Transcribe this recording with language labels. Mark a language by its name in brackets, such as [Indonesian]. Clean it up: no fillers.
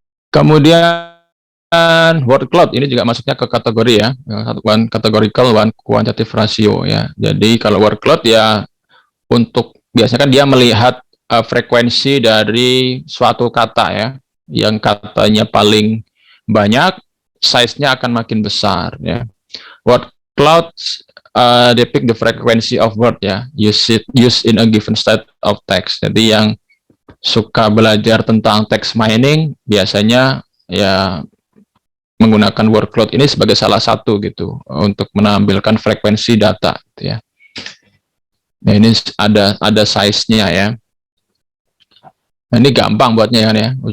[Indonesian] Kemudian word cloud ini juga masuknya ke kategori ya, [English] one categorical, one quantitative ratio [Indonesian] ya. Jadi kalau word cloud ya untuk biasanya kan dia melihat frekuensi dari suatu kata ya, yang katanya paling banyak, size-nya akan makin besar ya. [English] Word cloud depict the frequency of word ya, use in a given state of text. [Indonesian] Jadi yang suka belajar tentang text mining biasanya ya menggunakan word cloud ini sebagai salah satu gitu untuk menampilkan frekuensi data gitu ya. Nah, ini ada size-nya ya. Nah, ini gampang buatnya kan ya.